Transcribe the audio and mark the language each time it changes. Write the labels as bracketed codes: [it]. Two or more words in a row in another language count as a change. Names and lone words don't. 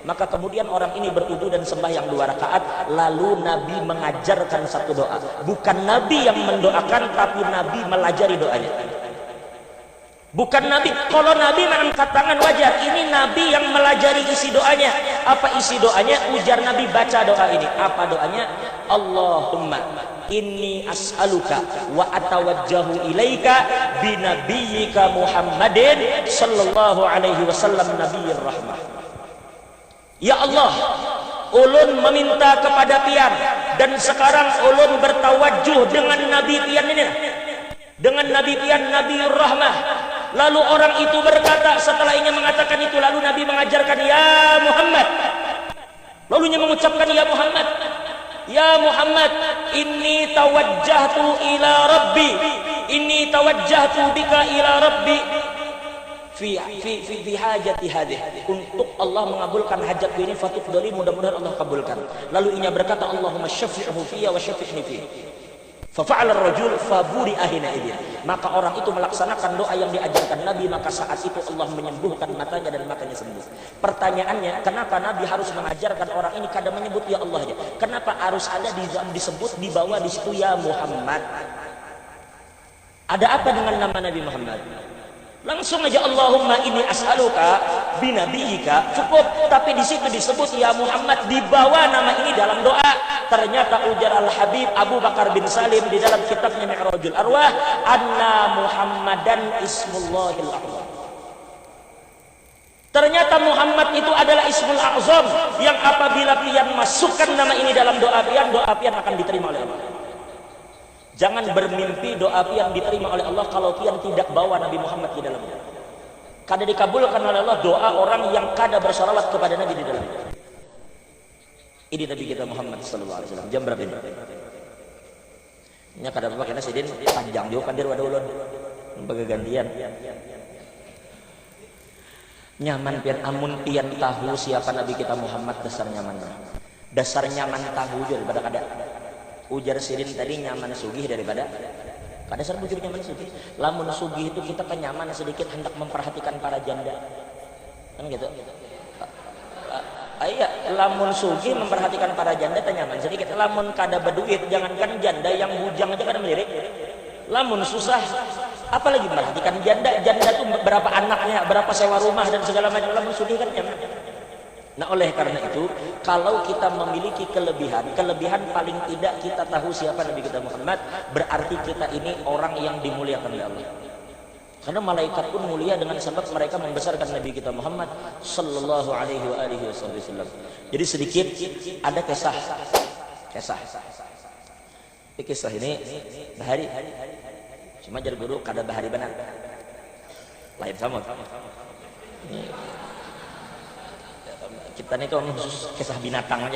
[id] Maka kemudian orang ini berwudu dan sembahyang 2 rakaat. Lalu Nabi mengajarkan satu doa. Bukan Nabi yang mendoakan, tapi Nabi melajari doanya. Bukan Nabi. Kalau Nabi mengangkat tangan wajar. Ini Nabi yang melajari isi doanya. Apa isi doanya? Ujar Nabi, baca doa ini. Apa doanya? [ar] اللهم إني أسألك وأتوجه إليك بنبيك محمد صلى الله عليه وسلم نبي الرحمة. [id] Ya Allah, ulun meminta kepada pian, dan sekarang ulun bertawajjuh dengan Nabi pian ini, dengan Nabi pian [ar] نبي الرحمة. [id] Lalu orang itu berkata, setelah ingin mengatakan itu, lalu Nabi mengajarkan, ya Muhammad. Lalu dia mengucapkan, ya Muhammad, ya Muhammad, [ar] إني توجهت إلى ربي إني توجهت بك إلى ربي في حاجتي هذه. [id] Untuk Allah mengabulkan hajatku ini, fatufdali, mudah-mudahan Allah kabulkan. Lalu ia berkata, [ar] اللهم شفعه في وشفعني في. ففعل الرجل فبرئ حين إذ. [id] Maka orang itu melaksanakan doa yang diajarkan Nabi, maka saat itu Allah menyembuhkan matanya dan matanya sembuh. Pertanyaannya, kenapa Nabi harus mengajarkan orang ini kadang menyebut ya Allah aja? Kenapa harus ada disebut di bawah di situ ya Muhammad? Ada apa dengan nama Nabi Muhammad? Langsung aja [ar] اللهم إني أسألك بنبيك [id] cukup, tapi di situ disebut ya Muhammad, dibawa nama ini dalam doa. Ternyata ujar Al-Habib Abu Bakar bin Salim di dalam kitabnya Mi'rajul Arwah, [ar] أن محمدا اسم الله الأعظم. [id] Ternyata Muhammad itu adalah [ar] الاسم الأعظم, [id] yang apabila pian masukkan nama ini dalam doa pian akan diterima oleh Allah. Jangan bermimpi doa pian diterima oleh Allah kalau pian tidak bawa Nabi Muhammad di dalamnya. Kada dikabulkan oleh Allah doa orang yang kada bersalawat kepada Nabi di dalamnya. Ini Nabi kita Muhammad [ar] صلى الله عليه وسلم. [id] Jam berapa ini? [bjn] Nya kada apa kena sidin panjang juga kan dir wada ulun. Bagagantian. Nyaman pian, amun pian tahu siapa Nabi kita Muhammad, dasar nyaman. Dasar nyaman tahu daripada kada. Ujar sidin tadi nyaman sugih daripada kada dasar bujur nyaman sugih. Lamun sugih itu kita kenyaman sedikit hendak memperhatikan para janda. Kan gitu. Iya, lamun sugih memperhatikan para janda nyaman sedikit. Lamun kada berduit, jangankan janda, yang bujang aja kada melirik. Lamun susah, apalagi memperhatikan janda. Janda tuh berapa anaknya, berapa sewa rumah dan segala macam. Lamun sugih kan nyaman. [id] Nah, oleh karena itu, kalau kita memiliki kelebihan paling tidak kita tahu siapa Nabi kita Muhammad, berarti kita ini orang yang dimuliakan oleh Allah. Karena malaikat pun mulia dengan sebab mereka membesarkan Nabi kita Muhammad [ar] صلى الله عليه وسلم. [bjn] Jadi sedikit ada kisah. Kisah ini bahari. Cuma jar guru kada bahari benar. Lain sama. [id] Kita ini kan khusus kisah binatang aja.